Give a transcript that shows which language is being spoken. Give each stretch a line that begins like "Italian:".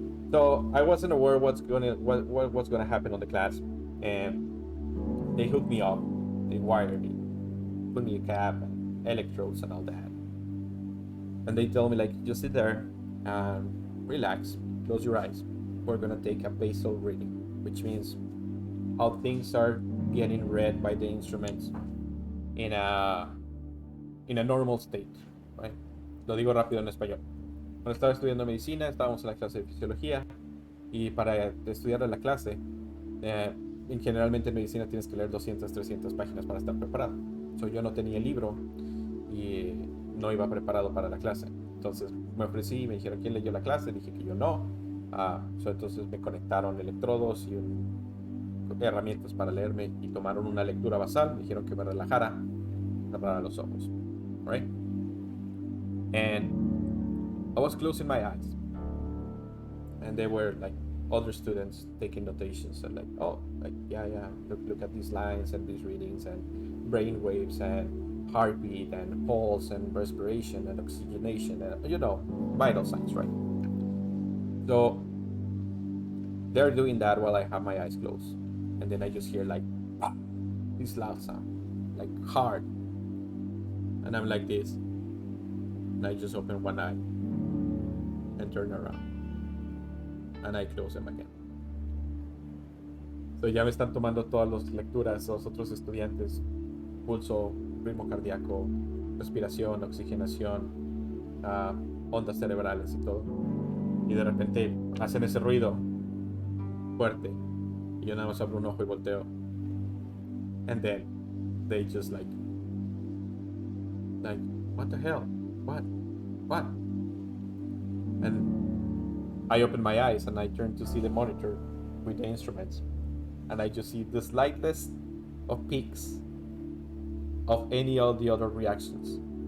English: So I wasn't aware what was gonna happen on the class, and they hooked me up, they wired me, put me a cap and electrodes and all that, and they tell me like, just sit there and relax, close your eyes. We're gonna take a basal reading, which means how things are getting read by the instruments in a normal state, right?
Spanish: Lo digo rápido en español. Cuando estaba estudiando medicina, estábamos en la clase de fisiología, y para estudiar la clase, generalmente en medicina tienes que leer 200, 300 páginas para estar preparado. So, yo no tenía el libro y no iba preparado para la clase. Entonces me ofrecí y me dijeron, ¿quién leyó la clase? Dije que yo no. Entonces me conectaron electrodos y herramientas para leerme y tomaron una lectura basal. Me dijeron que me relajara. cerrar los ojos, right?
English: And I was closing my eyes, and they were like other students taking notations and like, oh, like yeah, look at these lines and these readings and brain waves and heartbeat and pulse and respiration and oxygenation and vital signs, right? So they're doing that while I have my eyes closed, and then I just hear like this loud sound, like hard, and I'm like this, and I just open one eye and turn around, and I close them again.
Spanish: So ya me están tomando todas las lecturas los otros estudiantes, pulso, ritmo cardíaco, respiración, oxigenación, ondas cerebrales y todo. Y de repente hacen ese ruido fuerte y yo nada más abro un ojo y volteo.
English: And then they just like, what the hell? What? And I open my eyes and I turn to see the monitor with the instruments. And I just see the slightest of peaks of any of the other reactions.